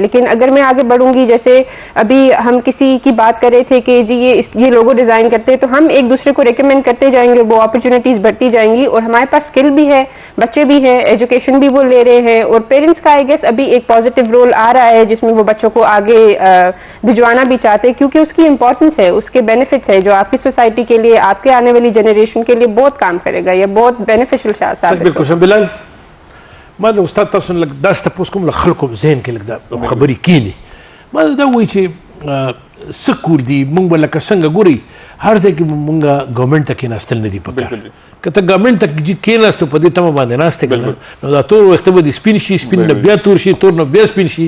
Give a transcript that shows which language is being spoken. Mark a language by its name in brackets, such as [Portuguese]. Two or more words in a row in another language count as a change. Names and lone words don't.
[Urdu] لیکن اگر میں آگے بڑھوں گی، جیسے ابھی ہم کسی کی بات کر رہے تھے کہ جی یہ لوگو ڈیزائن کرتے ہیں، تو ہم ایک دوسرے کو ریکمینڈ کرتے جائیں گے، وہ اپرچونیٹیز بڑھتی جائیں گی اور ہمارے پاس اسکل بھی ہے، بچے بھی ہیں، ایجوکیشن بھی وہ لے رہے ہیں. اور پیرنٹس کا آئی گیس ابھی ایک [English] positive role [Urdu] آ رہا ہے جس میں وہ بچوں کو آگے بھجوانا بھی چاہتے ہیں کیونکہ اس کی امپورٹنس ہے، اس کے بینیفٹس ہے جو آپ کی سوسائٹی کے لیے، آپ کے آنے والی جنریشن کے لیے بہت کام کرے گا. یہ بہت بینیفیشل ثابت ہے. [Pashto] بلال ما د استاد تاسو لږ داسې تپوس کوم له خلکو ذهن کې لږ دا خبرې کېني. ما دا وایي چې څه کور دي موږ به لکه څنګه ګورئ هر ځای کې موږ ګورمنټ ته کېناستل نه دي پکار. که ته ګورمنټ ته کېناستو په دې تمه باندې ناست یې که نه نو دا تور ویښته به دې سپین شي، سپین نه بیا تور شي، تور نه بیا سپین شي.